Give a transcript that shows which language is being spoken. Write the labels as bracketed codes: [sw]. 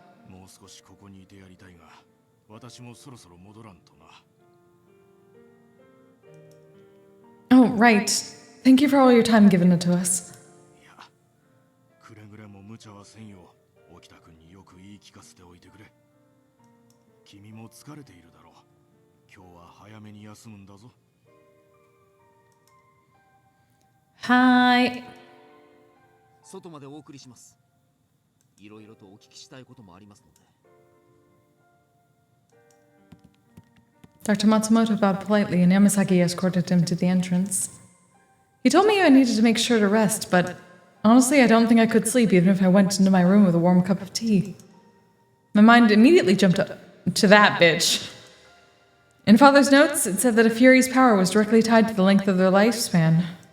[ja] もう少しここにいてやりたいが私もそろそろ戻らんとな。 [en] Oh, right. Thank you for all your time given it to us. [ja] いやくれぐれも無茶はせんよう沖田君によく言い聞かせておいてくれ。君も疲れているだろう。今日は早めに休むんだぞ。 [en] Hi. [ja] 外までお送りします。いろいろとお聞きしたいこともありますので。 [en] Dr. Matsumoto bowed politely and Yamasaki escorted him to the entrance. He told me I needed to make sure to rest, but honestly, I don't think I could sleep even if I went into my room with a warm cup of tea. My mind immediately jumped up to that bitch. In Father's notes, it said that a Fury's power was directly tied to the length of their lifespan.